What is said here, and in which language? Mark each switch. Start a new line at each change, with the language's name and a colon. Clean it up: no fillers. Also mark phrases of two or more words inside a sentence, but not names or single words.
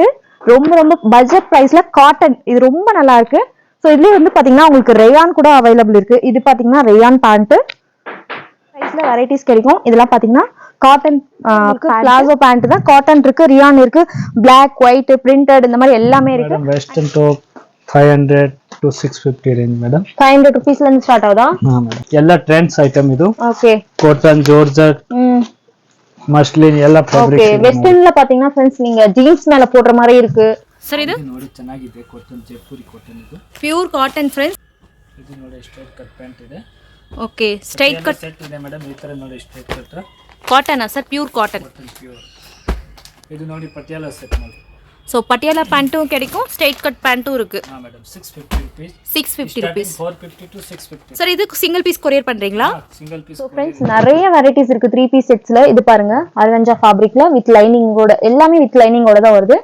Tamil: ரொம்ப ரொம்ப
English: budget price-la cotton.
Tamil: இது ரொம்ப நல்லா இருக்கு. சோ இதுலயே வந்து பாத்தீங்கன்னா உங்களுக்கு ரேயான் கூட அவைலபிள் இருக்கு. இது பாத்தீங்கன்னா
English: rayon pant.
Tamil: பிரைஸ்ல வெரைட்டிஸ் கிடைக்கும். இதெல்லாம் பாத்தீங்கன்னா
English: cotton palazzo pant
Tamil: தான். காட்டன் இருக்கு, ரியான் இருக்கு,
English: black, white, printed
Tamil: இந்த மாதிரி எல்லாமே இருக்கு.
English: western top 500 to 650 range madam.
Tamil: 500 rupees ல இருந்து ஸ்டார்ட் ஆகுதா?
Kannada: madam ಎಲ್ಲ
English: trends item
Kannada: ಇದು.
English: ஓகே. cotton, georgette, muslin
Kannada: ಎಲ್ಲ ಫ್ಯಾಬ್ರಿಕ್ಸ್.
Tamil: ஓகே. வெஸ்டர்ன்ல பாத்தீங்கன்னா फ्रेंड्स நீங்க ஜீன்ஸ் மேல போடுற மாதிரி இருக்கு.
Kannada: ಸರ್ ಇದು ನೋಡಿ ಚೆನ್ನಾಗಿದೆ. ಕಾಟನ್, ಜೈಪುರಿ ಕಾಟನ್ ಇದು.
English: pure cotton friends.
Kannada: ಇದು ನೋಡಿ
English: straight cut pant
Kannada: ಇದೆ.
English: okay, straight cut
Kannada: ಸೆಟ್ ಇದೆ ಮೇಡಂ. ಈ ತರ ನೋಡಿ
English: straight cut cotton sir, pure cotton.
Kannada: ಪ್ಯೂರ್. ಇದು ನೋಡಿ ಪಟಿಯಾಲಾ ಸೆಟ್ ನೋಡಿ.
Tamil: ஸோ பட்டியாலா பேண்ட்டும் கிடைக்கும்,
English: straight cut
Tamil: பேண்ட்டும் இருக்கு.
English: மேடம் 650 rupees. 650 rupees. 450 to 650.
Tamil: சார் இது
English: single piece
Tamil: கொரியர் பண்றீங்களா?
English: single piece.
Tamil: சோ फ्रेंड्स நிறைய வெரைட்டிஸ் இருக்கு 3
English: piece sets-la.
Tamil: இது பாருங்க,
English: organza fabric-la with lining-oda,
Tamil: எல்லாமே
English: with lining-oda
Tamil: தான் வருது.